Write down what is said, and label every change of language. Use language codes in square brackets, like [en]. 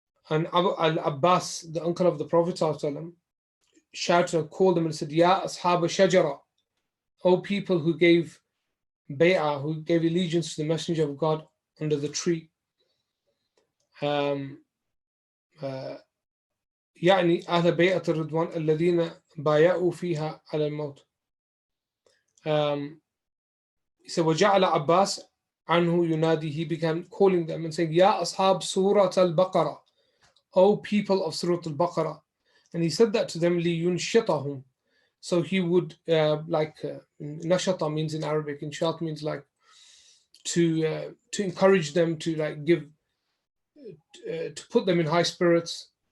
[en] And Abu al-Abbas, the uncle of the Prophet ﷺ, shouted and called them and said, [ar] Ya ashab shajara, [en] O people who gave bay'ah, who gave allegiance to the Messenger of God under the tree. [ar] يعني أهل بيعة الرضوان الذين بايعوا فيها على الموت. [en] He said, [ar] وجعل عباس عنه ينادي, [en] he began calling them and saying, [ar] Ya ashab Surat Al-Baqarah, [en] O people of Surat Al-Baqarah. And he said that to them, لينشطهم. So he would, nashata means in Arabic, inshat means like to encourage them, to like give, to put them in high spirits.